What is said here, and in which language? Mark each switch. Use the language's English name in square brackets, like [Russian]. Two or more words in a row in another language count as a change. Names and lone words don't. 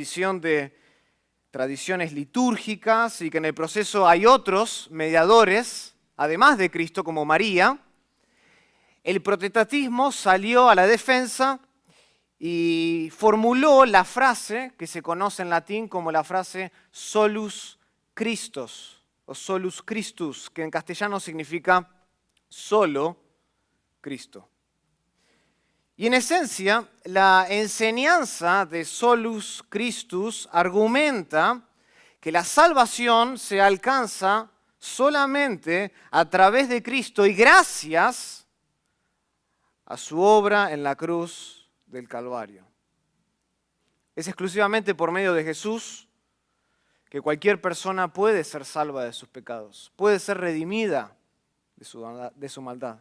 [Spanish] adición de tradiciones litúrgicas, y que en el proceso hay otros mediadores, además de Cristo, como María, el protestantismo salió a la defensa y formuló la frase que se conoce en latín como la frase [Latin] solus Christus, [Spanish] o [Latin] solus Christus, [Spanish] que en castellano significa solo Cristo. Y en esencia, la enseñanza de [Latin] solus Christus [Spanish] argumenta que la salvación se alcanza solamente a través de Cristo y gracias a su obra en la cruz del Calvario. Es exclusivamente por medio de Jesús que cualquier persona puede ser salva de sus pecados, puede ser redimida de su maldad.